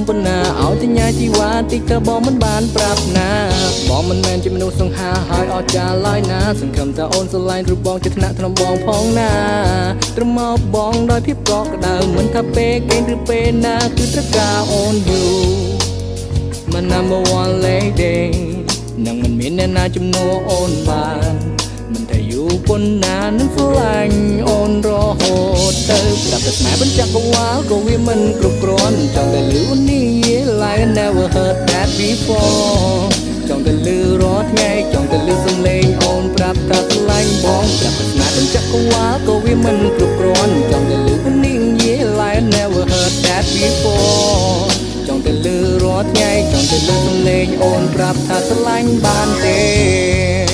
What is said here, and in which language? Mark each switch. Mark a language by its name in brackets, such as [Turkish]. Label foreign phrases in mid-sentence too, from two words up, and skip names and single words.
[Khmer] ប៉ុណ្ណាឲ្យតញ្ញាជីវ៉ាតិចទៅបងមិនបានប្រាប់ណាបងមិនមែនជាមនុស្សសង្ហាហើយអស្ចារ្យឡើយណាសង្ឃឹមថាអូនស្រឡាញ់រូបបងជាថ្នាក់ថ្នមបងផង ណាត្រឹមមកបងដោយភាពកក់ក្ដៅមិនថាពេលគេឬពេលណាគឺត្រូវការអូនយូរមិន [English] number one lady [Khmer] នឹង មិនមានអ្នកណាជំនួសអូនបានមិនថាយូរប៉ុណ្ណានឹងស្រឡាញ់អូន រហូតទៅប្រាប់តែស្នេហ៍បញ្ចកង្វាលក៏វាមិនគ្រប់គ្រាន់ចង់តែលឺនេះ [English] like I never heard that before [Khmer] ចង់តែលឺរាល់ថ្ងៃចង់តែលឺសំឡេងអូនប្រាប់ថាស្រឡាញ់បងប្រាប់តែស្នេហ៍បញ្ចកង្វាលក៏វាមិនគ្រប់គ្រាន់ចង់តែលឺនេះ [English] like I never heard that before [Khmer] ចង់តែលឺរាល់ថ្ងៃចង់តែលឺសំឡេងអូនប្រាប់ថាស្រឡាញ់បានទេ